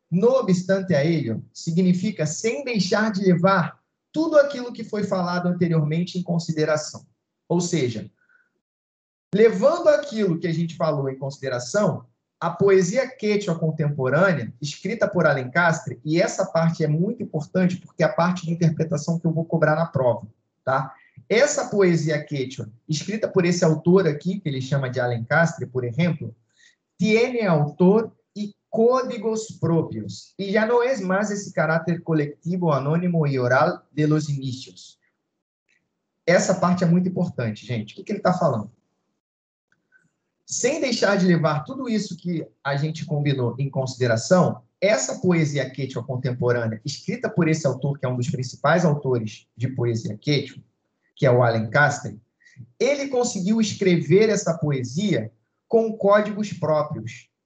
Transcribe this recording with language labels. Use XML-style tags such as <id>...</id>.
<es>No obstante a ello,</es> <pt>significa sem deixar de levar tudo aquilo que foi falado anteriormente em consideração. Ou seja, levando aquilo que a gente falou em consideração, a poesia quechua contemporânea, escrita por Alencastre, e essa parte é muito importante porque é a parte de interpretação que eu vou cobrar na prova, tá? Essa poesia quechua, escrita por esse autor aqui, que ele chama de Alencastre, por exemplo,</pt> <es>tiene autor y códigos propios, y ya no es más ese carácter colectivo, anônimo y oral de los inicios.</es> <pt>Essa parte é muito importante, gente. O que ele está falando? Sem deixar de levar tudo isso que a gente combinou em consideração, essa poesia quechua contemporânea, escrita por esse autor, que é um dos principais autores de poesia quechua, que é o Alencastre, ele conseguiu escrever essa poesia com códigos próprios.</pt>